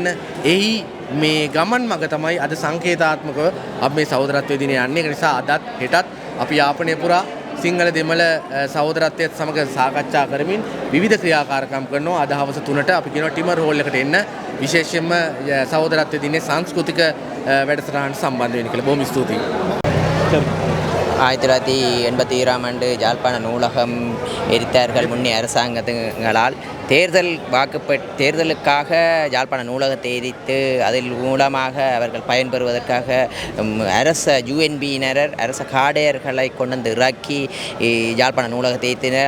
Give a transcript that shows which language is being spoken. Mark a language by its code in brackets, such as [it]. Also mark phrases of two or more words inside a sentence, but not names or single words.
[si] එහි මේ ගමන් මඟ තමයි අද සංකේතාත්මකව අපි මේ සහෝදරත්වයේ දිනේ යන්නේ. ඒක නිසා අදත් හෙටත් අපි යාපනය පුරා සිංහල දෙමළ සහෝදරත්වයත් සමග සාකච්ඡා කරමින් විවිධ ක්‍රියාකාරකම් කරනවා. අද හවස 3ට අපි කියනවා ටිමර් හෝල් එකට එන්න විශේෂයෙන්ම සහෝදරත්වයේ දිනේ සංස්කෘතික වැඩසටහනට සම්බන්ධ වෙන්න කියලා. බොහොම ස්තුතියි. [ta] 1987ஆம் ஆண்டு யாழ்ப்பாண நூலகம் எரித்தார்கள். முன்னே அரசாங்கங்களால் தேர்தலுக்காக யாழ்ப்பாண நூலகத்தை எரித்து அதில் மூலமாக அவர்கள் பயன்பெறுவதற்காக அரச யூஎன்பியினர் அரச காடையர்களை கொண்டு இறக்கி யாழ்ப்பாண நூலகத்தை எரித்தனர்.